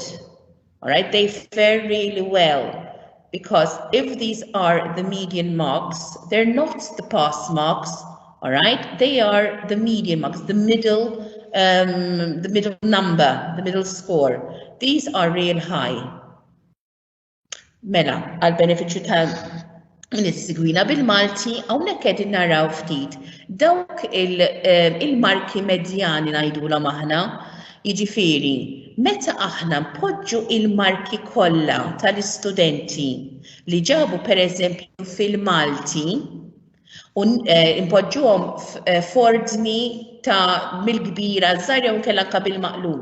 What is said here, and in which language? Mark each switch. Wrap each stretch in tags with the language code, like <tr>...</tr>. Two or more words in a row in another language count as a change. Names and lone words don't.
<en>All right, they fare really well, because if these are the median marks, they're not the pass marks, all right? They are the median marks, the middle number, the middle score. These are real high.</en> <mt>Mela, għal-benefiċċju ta' Nis-sigwina bil-Malti, hawnhekk qegħdin naraw ftit dawk il-marki medjani ngħidulhom aħna, jiġifieri meta aħna npoġġu il-marki kollha tal-istudenti li ġabu pereżempju fil-Malti u npoġġuhom f'ordni ta' mill-kbira żgħar jew kellha anke bil-maqlub.</mt>